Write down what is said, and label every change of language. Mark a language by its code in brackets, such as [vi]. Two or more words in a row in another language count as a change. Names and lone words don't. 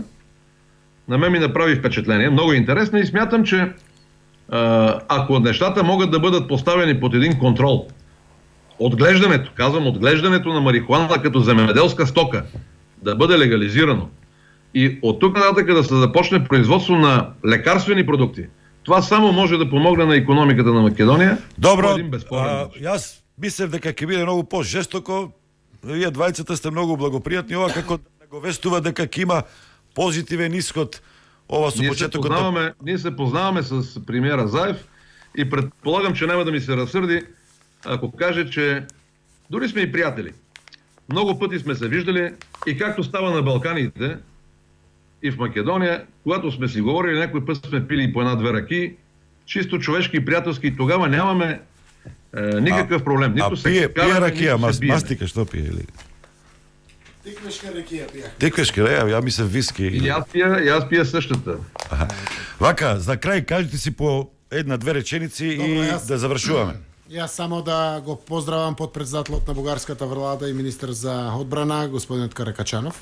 [bg] На мен ми направи впечатление. Много интересна и смятам, че ако нещата могат да бъдат поставени под един контрол, отглеждането на марихуана като земеделска стока да бъде легализирано и от тук нататък да се започне производство на лекарствени продукти, това само може да помогне на икономиката на Македония. [mk] Добро, [bg] Един безспорен начин. [mk] јас мислев дека ќе биде многу по-жестоко. Вие двајцата сте многу благопријатни, ова како наговестува дека ќе има позитивен исход. Ова со почетокот. [bg] Ние се познаваме с премиера Заев и предполагам, че няма да ми се разсърди, ако каже, че дори сме и приятели. Много пъти сме се виждали и както става на Балканите и в Македония, когато сме си говорили, някой път сме пили по една-две ръки, чисто човешки и приятелски, тогава нямаме никакъв проблем. Нито се [mk] пие [bg] караме, [mk] ракија, [bg] нито се биеме. [mk] мастика што пие или? Тиквешка ракија пијах. Тиквешки, ја мислев виски. [bg] И аз пия същата. [mk] Вака, за крај кажете си по една-две реченици и Добро, да завршуваме. Јас само да го поздравам подпредседателот на бугарската влада и министр за одбрана, господинот Каракачанов.